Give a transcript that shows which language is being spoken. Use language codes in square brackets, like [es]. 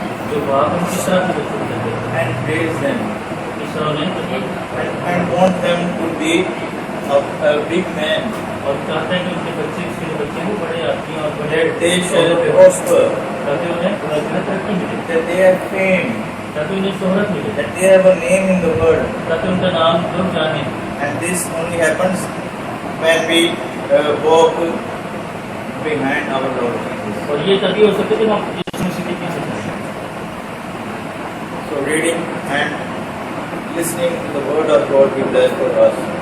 [hi] जो बाप हम किस तरह के बच्चों को देते हैं [en] and raise them [hi] किस तरह उन्हें [en] and want them to be a big man, [hi] और चाहते हैं कि उनके बच्चे इसके बच्चे भी बड़े आदमी और बड़े [en] that they shall prosper, [hi] ताकि उन्हें तरक्की मिले [en] that they have fame, [hi] ताकि उन्हें शोहरत मिले [en] that they have a name in the world. [hi] ताकि उनका नाम लोग जाने [en] And this only happens when we walk behind our Lord Jesus. [hi] और ये तभी हो सकता है जब हम यीशु मसीह के पीछे चलें [en] So reading and listening to the word of God be blessed for us.